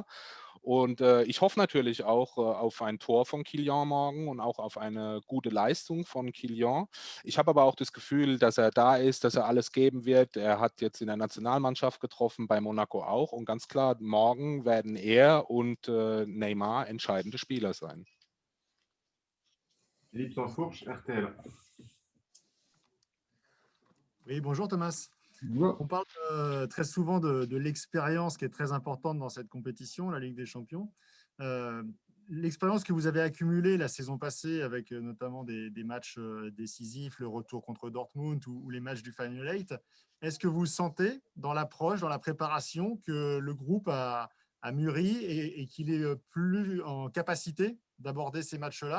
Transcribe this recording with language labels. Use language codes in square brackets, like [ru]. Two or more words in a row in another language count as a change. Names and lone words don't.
[de] Und ich hoffe natürlich auch auf ein Tor von Kylian morgen und auch auf eine gute Leistung von Kylian. Ich habe aber auch das Gefühl, dass er da ist, dass er alles geben wird. Er hat jetzt in der Nationalmannschaft getroffen, bei Monaco auch. Und ganz klar, morgen werden er und Neymar entscheidende Spieler sein. Philippe Sansfourche, RTL. [fr] Oui, bonjour Thomas. Bonjour. On parle très souvent de l'expérience qui est très importante dans cette compétition, la Ligue des Champions. L'expérience que vous avez accumulée la saison passée avec notamment des matchs décisifs, le retour contre Dortmund ou les matchs du Final Eight, Est-ce que vous sentez dans l'approche, dans la préparation, que le groupe a mûri et qu'il est plus en capacité d'aborder ces matchs-là?